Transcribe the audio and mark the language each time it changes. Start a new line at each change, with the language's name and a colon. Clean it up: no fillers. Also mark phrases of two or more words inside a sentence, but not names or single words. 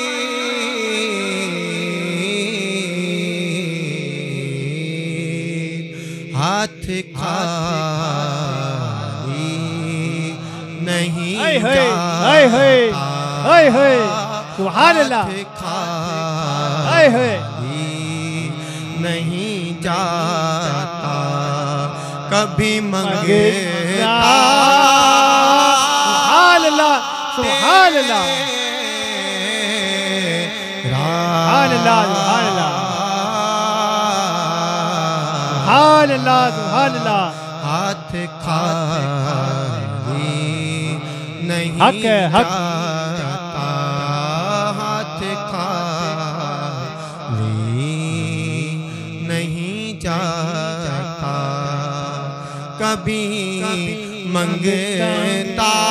Urdu: ہاتھ خالی نہیں ہائے ہائے ہائے ہائے ہائے ہائے
Arabic: سبحان الله
Urdu: ہائے ہائے نہیں جاتا کبھی منگتا
Arabic: سبحان الله سبحان الله سبحان الله سبحان الله سبحان الله سبحان الله
Urdu: ہاتھ خالی نہیں حق ہے، حق. جاتا ہاتھ خالی نہیں جاتا کبھی منگتا